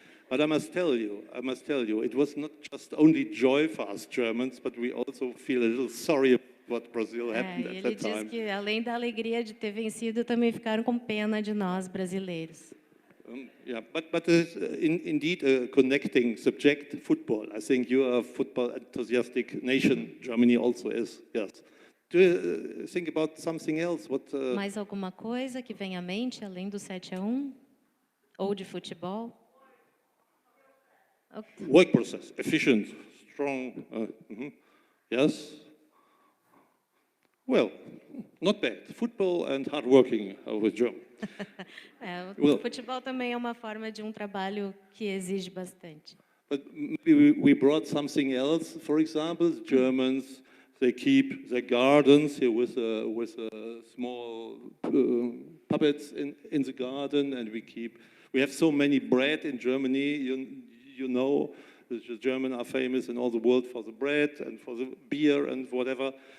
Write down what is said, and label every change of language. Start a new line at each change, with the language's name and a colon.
English: But I must tell you, it was not just only joy for us Germans, but we also feel a little sorry what Brazil happened at that time.
Portuguese: Ele diz que, além da alegria de ter vencido, também ficaram com pena de nós brasileiros.
English: Yeah, but indeed a connecting subject, football. I think you are a football enthusiastic nation. Germany also is. Yes. Do you think about something else? What?
Portuguese: Mais alguma coisa que vem à mente além do 7-1 ou de futebol?
English: Okay. Work process, efficient, strong. Yes. Well, not bad. Football and hard working with German.
Portuguese: O futebol também é uma forma de trabalho que exige bastante.
English: But maybe we brought something else. For example, the Germans, they keep their gardens here with small puppets in the garden, and we have so many bread in Germany. You know, the Germans are famous in all the world for the bread and for the beer and whatever.